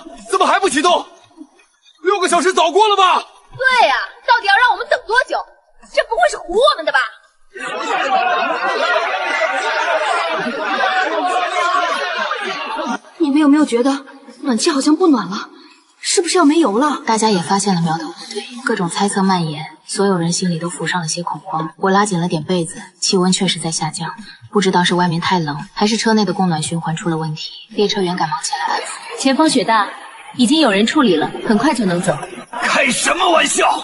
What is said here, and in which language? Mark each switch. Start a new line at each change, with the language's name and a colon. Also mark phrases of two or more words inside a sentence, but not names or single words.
Chinese: 怎麼還不啟動？6個小時早過了吧？對呀，到底要讓我們等多久？這不會是唬我們的吧？你們有沒有覺得暖氣好像不暖了？是不是要沒油了？大家也發現了苗頭不對，各種猜測蔓延，所有人心裡都浮上了些恐慌。我拉緊了點被子，氣溫確實在下降，不知道是外面太冷，還是車內的供暖循環出了問題。列車員趕忙前來安撫。前方雪大，已經有人處理了，很快就能走。開什麼玩笑？